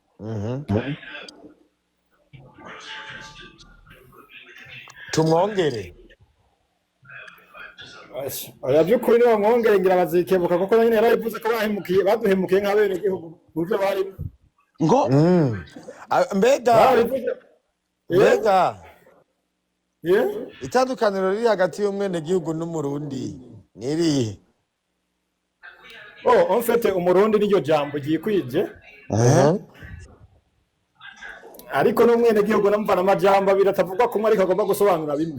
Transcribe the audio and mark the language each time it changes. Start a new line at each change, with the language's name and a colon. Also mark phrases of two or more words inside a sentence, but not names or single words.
Rundi: Tumwongere. Oya by'ukuri niba mwongere ngira bazikebuka kuko nyine yarabivuze ko baduhemukiye nk'abene gihugu mu byo bari. Ngo Mbega Yeah. itandukaniro riri hagati y'umwene gihugu n'umurundi nirihe? Oh,
French: en fait
Rundi: umurundi niryo jambo gikwije. Ariko n'umwene gihugu namva n'amajambo biratavugwa kumwe ariko agomba gusobanura bimwe.